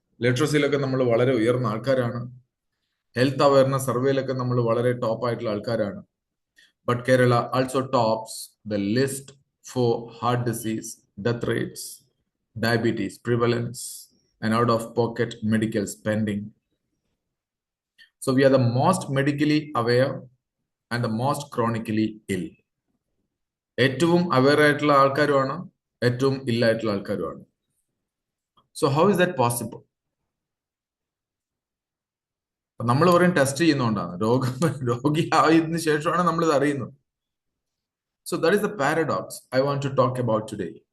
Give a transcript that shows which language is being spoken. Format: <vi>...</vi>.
<ml>ലിറ്ററസിയിലൊക്കെ നമ്മൾ വളരെ ഉയർന്ന ആൾക്കാരാണ്. ഹെൽത്ത് അവയർനെസ് സർവേയിലൊക്കെ നമ്മൾ വളരെ ടോപ്പ് ആയിട്ടുള്ള ആൾക്കാരാണ്.</ml> <en>But Kerala also tops the list for heart disease, death rates, diabetes prevalence, and out of pocket medical spending. So we are the most medically aware and the most chronically ill.</en> <ml>ഏറ്റവും aware ആയിട്ടുള്ള ആൾക്കാരുമാണ്, ഏറ്റവും ഇല്ലായിട്ടുള്ള ആൾക്കാരുമാണ്.</ml> <en>So how is that possible?</en> <ml>നമ്മൾ പറയും test ചെയ്യുന്നതുകൊണ്ടാണ്. രോഗിയായതിനു ശേഷമാണ് നമ്മൾ ഇത് അറിയുന്നത്.</ml> <en>So that is the paradox I want to talk about today.</en>